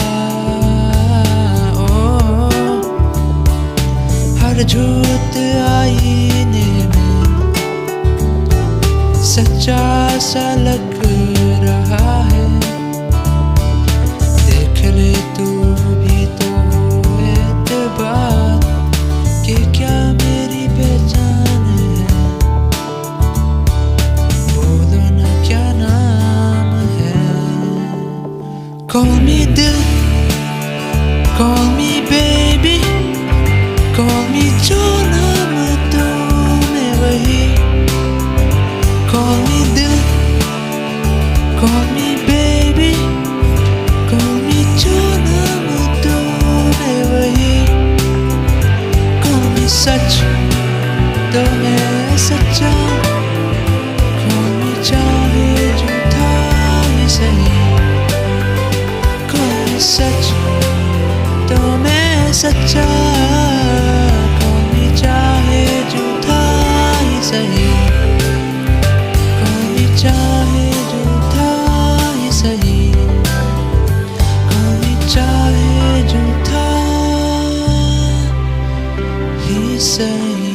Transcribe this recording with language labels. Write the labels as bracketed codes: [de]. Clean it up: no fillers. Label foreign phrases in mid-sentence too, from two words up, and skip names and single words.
[hi] ओ हर झूठ आईने में सच्चा सा लग रहा है। देख ले तू भी तो एतबार कि क्या मेरी पहचान है। बोलो ना क्या नाम है? [en] Call me दिल, call me baby, call me [hi] जो नाम तुम्हें वही। [en] Call me दिल, call me baby, call me [hi] जो नाम तुम्हें वही। [en] Call me [hi] सच तो मैं सच्चा, [en] call me [hi] चाहे झूठा ही सही। [en] Call me [hi] सच तो मैं सच्चा, [en] call me [hi] चाहे झूठा ही सही। [en] Call me [hi] चाहे झूठा ही सही, [en] call me [hi] चाहे झूठा ही सही।